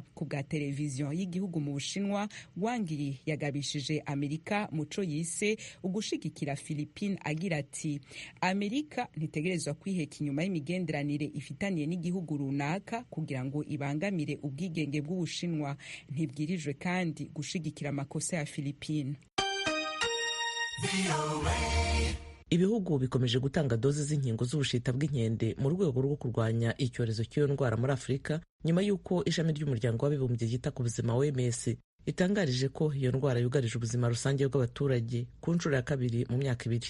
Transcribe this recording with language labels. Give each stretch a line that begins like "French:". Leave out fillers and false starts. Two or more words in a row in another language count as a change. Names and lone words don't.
Rundi: Ku bwa televiziyo y'igihugu mu Bushinwa, Wang yagabishije Amerika muco yise ugushigikira Philippines, agira ati Amerika ntitegerezwa kwiheka inyuma y'imigenderanire ifitaniye n'igihugu runaka kugira ngo ibangamire ubwigenge bw'Ubushinwa. Ntibwirijwe kandi gushigikira amakosa ya Philippines.
Kinyarwanda: Ibihugu bikomeje gutanga dozi z'inkingo z'ubushita bw'inkende mu rwego rwo kurwanya icyorezo cy'iyo ndwara muri Afurika, nyuma y'uko ishami ry'umuryango w'abibumbye ryita ku buzima OMS itangarije ko iyo ndwara yugarije ubuzima rusange bw'abaturage ku nshuro ya kabiri mu myaka ibiri.